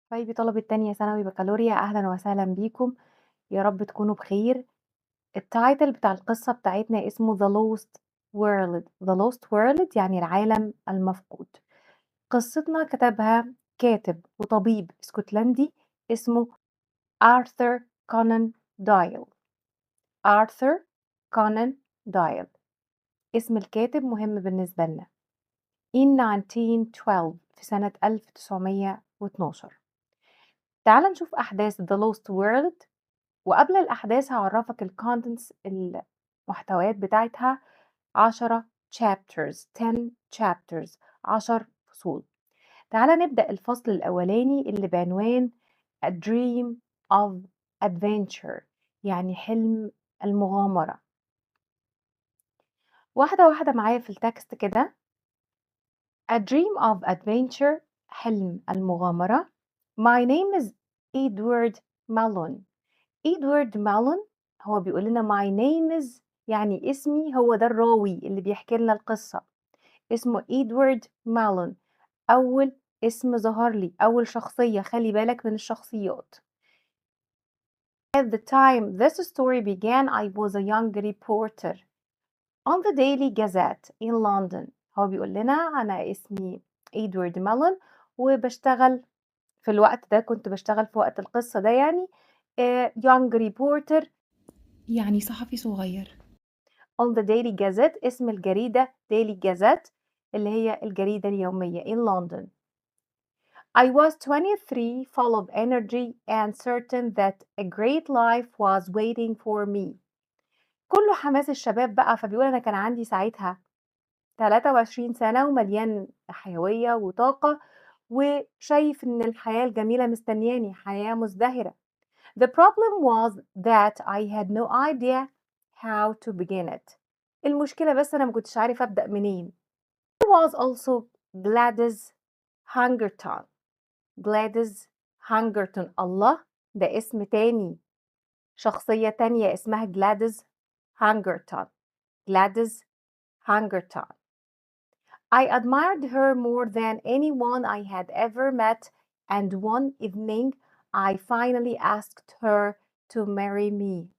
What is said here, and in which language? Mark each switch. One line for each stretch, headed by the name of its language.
Arabic: حبايبي طلبة تانية ثانوي بكالوريا أهلا وسهلا بيكم. يا رب تكونوا بخير. التايتل بتاع القصة بتاعتنا اسمه The Lost World. The Lost World يعني العالم المفقود. قصتنا كتبها كاتب وطبيب اسكتلندي اسمه آرثر كونان دايل. آرثر كونان دايل اسم الكاتب مهم بالنسبة لنا. In 1912 في سنة 1912. تعال نشوف أحداث The Lost World. وقبل الأحداث هاعرّفك الcontents المحتويات بتاعتها
English: 10 chapters 10 chapters
Arabic: 10 فصول. تعالَ نبدأ الفصل الأولاني اللي بعنوان A Dream of Adventure يعني حلم المغامرة. واحدة واحدة معايا في الtext كده.
English: A Dream of Adventure حلم المغامرة. My name is Edward Malone.
Arabic: إدوارد مالون هو بيقول لنا
English: my name is
Arabic: يعني اسمي، هو ده الراوي اللي بيحكي لنا القصة. اسمه إدوارد مالون. أول اسم ظهر لي، أول شخصية، خلي بالك من الشخصيات.
English: At the time this story began I was a young reporter on the Daily Gazette in London.
Arabic: هو بيقول لنا أنا اسمي إدوارد مالون وبشتغل في الوقت ده، كنت بشتغل في وقت القصة ده يعني
English: young reporter
Arabic: يعني صحفي صغير.
English: On the Daily Gazette
Arabic: اسم الجريدة
English: Daily Gazette
Arabic: اللي هي الجريدة اليومية
English: in London. I was 23 full of energy and certain that a great life was waiting for me.
Arabic: كله حماس الشباب بقى، فبيقول أنا كان عندي ساعتها 23 سنة ومليان حيوية وطاقة وشايف إن الحياة الجميلة مستنياني، حياة مزدهرة.
English: The problem was that I had no idea how to begin it.
Arabic: المشكلة بس أنا ما كنتش عارف أبدأ منين.
English: There was also Gladys Hungerton. Gladys Hungerton.
Arabic: الله، ده اسم تاني، شخصية تانية اسمها Gladys Hungerton.
English: Gladys Hungerton. I admired her more than anyone I had ever met, and one evening I finally asked her to marry me.